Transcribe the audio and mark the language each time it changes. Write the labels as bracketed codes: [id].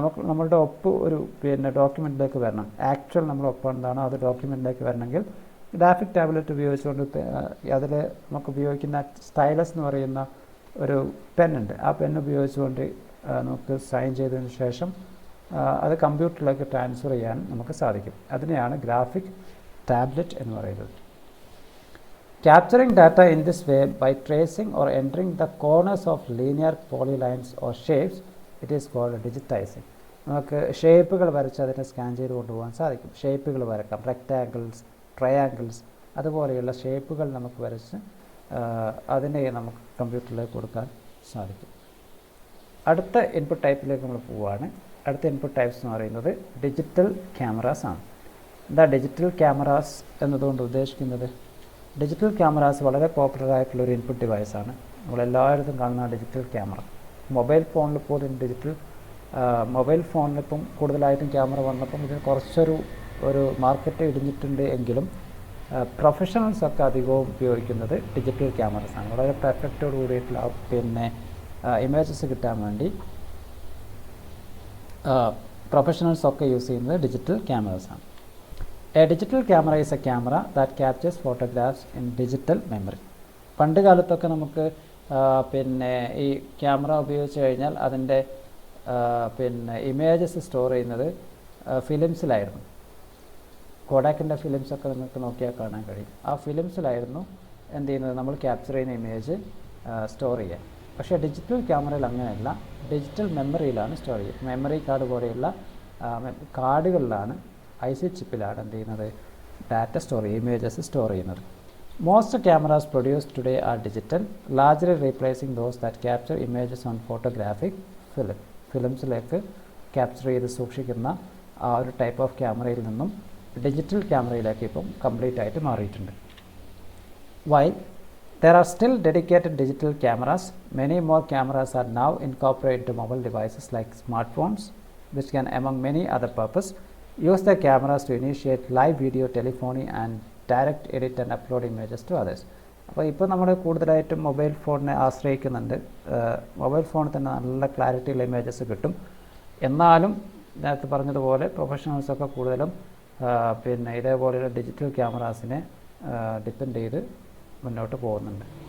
[ml] നമ്മളുടെ ഒപ്പ് ഒരു പിന്നെ ഡോക്യുമെൻറ്റിലേക്ക് വരണം. ആക്ച്വൽ നമ്മൾ ഒപ്പ് എന്താണോ അത് ഡോക്യുമെൻറ്റിലേക്ക് വരണമെങ്കിൽ ഗ്രാഫിക് ടാബ്ലറ്റ് ഉപയോഗിച്ചുകൊണ്ട് അതിൽ നമുക്ക് ഉപയോഗിക്കുന്ന സ്റ്റൈലസ് എന്ന് പറയുന്ന ഒരു പെന്നുണ്ട്. ആ പെൻ ഉപയോഗിച്ചുകൊണ്ട് നമുക്ക് സൈൻ ചെയ്തതിന് ശേഷം അത് കമ്പ്യൂട്ടറിലേക്ക് ട്രാൻസ്ഫർ ചെയ്യാൻ നമുക്ക് സാധിക്കും. അതിനെയാണ് ഗ്രാഫിക് ടാബ്ലറ്റ് എന്ന് പറയുന്നത്. [en] Capturing data in this way by tracing or entering the corners of linear polylines or shapes, it is called digitizing. [ml] നമുക്ക് ഷേപ്പുകൾ വരച്ച് അതിനെ സ്കാൻ ചെയ്ത് കൊണ്ടുപോകാൻ സാധിക്കും. ഷേപ്പുകൾ വരക്കാം, റെക്റ്റാങ്കിൾസ്, ട്രയാങ്കിൾസ്, അതുപോലെയുള്ള ഷേപ്പുകൾ നമുക്ക് വരച്ച് അതിനെ നമുക്ക് കമ്പ്യൂട്ടറിലേക്ക് കൊടുക്കാൻ സാധിക്കും. അടുത്ത ഇൻപുട്ട് ടൈപ്പിലേക്ക് നമ്മൾ പോവുകയാണ്. അടുത്ത ഇൻപുട്ട് ടൈപ്സ് എന്ന് പറയുന്നത് ഡിജിറ്റൽ ക്യാമറാസ് ആണ്. എന്താ ഡിജിറ്റൽ ക്യാമറാസ് എന്നതുകൊണ്ട് ഉദ്ദേശിക്കുന്നത്? ഡിജിറ്റൽ ക്യാമറാസ് വളരെ പോപ്പുലർ ആയിട്ടുള്ളൊരു ഇൻപുട്ട് ഡിവൈസാണ്. നമ്മളെല്ലായിടത്തും കാണുന്ന ഡിജിറ്റൽ ക്യാമറ. മൊബൈൽ ഫോണിൽ പോലും മൊബൈൽ ഫോണിലിപ്പം കൂടുതലായിട്ടും ക്യാമറ വന്നപ്പം ഇതിന് കുറച്ചൊരു മാർക്കറ്റ് ഇടിഞ്ഞിട്ടുണ്ട് എങ്കിലും പ്രൊഫഷണൽസൊക്കെ അധികവും ഉപയോഗിക്കുന്നത് ഡിജിറ്റൽ ക്യാമറാസാണ്. വളരെ പെർഫെക്റ്റോട് കൂടിയിട്ടുള്ള പിന്നെ ഇമേജസ് കിട്ടാൻ വേണ്ടി പ്രൊഫഷണൽസൊക്കെ യൂസ് ചെയ്യുന്നത് digital ക്യാമറാസാണ്. [en] A digital camera is a camera that captures photographs in digital memory. [ml] പണ്ട് കാലത്തൊക്കെ നമുക്ക് പിന്നെ ഈ ക്യാമറ ഉപയോഗിച്ച് കഴിഞ്ഞാൽ അതിൻ്റെ പിന്നെ ഇമേജസ് സ്റ്റോർ ചെയ്യുന്നത് ഫിലിംസിലായിരുന്നു. കോഡാക്കിൻ്റെ ഫിലിംസൊക്കെ നിങ്ങൾക്ക് നോക്കിയാൽ കാണാൻ കഴിയും. ആ ഫിലിംസിലായിരുന്നു എന്ത് ചെയ്യുന്നത്, നമ്മൾ ക്യാപ്ചർ ചെയ്യുന്ന ഇമേജ് സ്റ്റോർ ചെയ്യുക. പക്ഷേ ഡിജിറ്റൽ ക്യാമറയിൽ അങ്ങനെയല്ല, ഡിജിറ്റൽ മെമ്മറിയിലാണ് സ്റ്റോർ ചെയ്യുക. മെമ്മറി കാർഡ് പോലെയുള്ള കാർഡുകളിലാണ്, IC ചിപ്പിലാണ് എന്ത് ചെയ്യുന്നത്, ഡാറ്റ സ്റ്റോർ ചെയ്യുക, ഇമേജസ് സ്റ്റോർ ചെയ്യുന്നത്. [en] most cameras produced today are digital, largely replacing those that capture images on photographic [ml] ഫിലിംസിലേക്ക് capture ചെയ്ത് സൂക്ഷിക്കുന്ന ആ ഒരു ടൈപ്പ് ഓഫ് ക്യാമറയിൽ നിന്നും ഡിജിറ്റൽ ക്യാമറയിലേക്ക് ഇപ്പം കംപ്ലീറ്റ് ആയിട്ട് മാറിയിട്ടുണ്ട്. [en] While there are still dedicated digital cameras, many more cameras are now incorporated into mobile devices like smartphones, which can, among many other purposes, use the cameras to initiate live video telephony and direct edit and upload images to others. [ml] അപ്പോൾ ഇപ്പോൾ നമ്മൾ കൂടുതലായിട്ടും mobile ഫോണിനെ ആശ്രയിക്കുന്നുണ്ട്. Mobile ഫോണിൽ തന്നെ നല്ല ക്ലാരിറ്റിയുള്ള images കിട്ടും. എന്നാലും നേരത്തെ പറഞ്ഞതുപോലെ പ്രൊഫഷണൽസൊക്കെ കൂടുതലും പിന്നെ ഇതേപോലെയുള്ള ഡിജിറ്റൽ ക്യാമറാസിനെ ഡിപ്പെൻഡ് ചെയ്ത് മുന്നോട്ട് പോകുന്നുണ്ട്.